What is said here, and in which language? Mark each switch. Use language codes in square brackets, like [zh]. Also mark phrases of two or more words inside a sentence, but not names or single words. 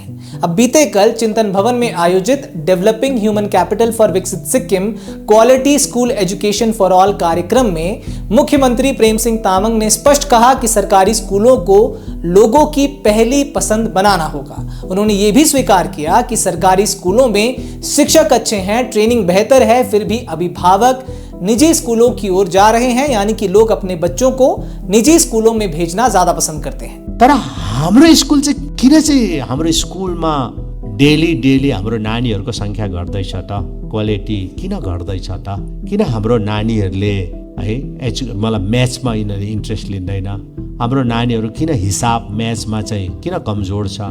[hi] अब बीते कल चिंतन भवन में आयोजित डेवलपिंग ह्यूमन कैपिटल फॉर विकसित सिक्किम क्वालिटी स्कूल एजुकेशन फॉर ऑल कार्यक्रम में मुख्यमंत्री प्रेम सिंह तामंग ने स्पष्ट कहा कि सरकारी स्कूलों को लोगों की पहली पसंद बनाना होगा। उन्होंने ये भी स्वीकार किया कि सरकारी स्कूलों में शिक्षक अच्छे हैं, ट्रेनिंग बेहतर है, फिर भी अभिभावक निजी स्कूलों की ओर जा रहे हैं, यानी कि लोग अपने बच्चों को निजी स्कूलों में भेजना ज्यादा पसंद करते हैं। [ne] तर हाम्रो स्कुल चाहिँ किन चाहिँ हाम्रो स्कुलमा डेली हाम्रो नानीहरूको संख्या घट्दैछ त? क्वालिटी किन घट्दैछ त? किन हाम्रो नानीहरूले है मतलब म्याथमा यिनीहरूले इन्ट्रेस्ट लिँदैन? हाम्रो नानीहरू किन हिसाब म्याथमा चाहिँ किन कमजोर छ?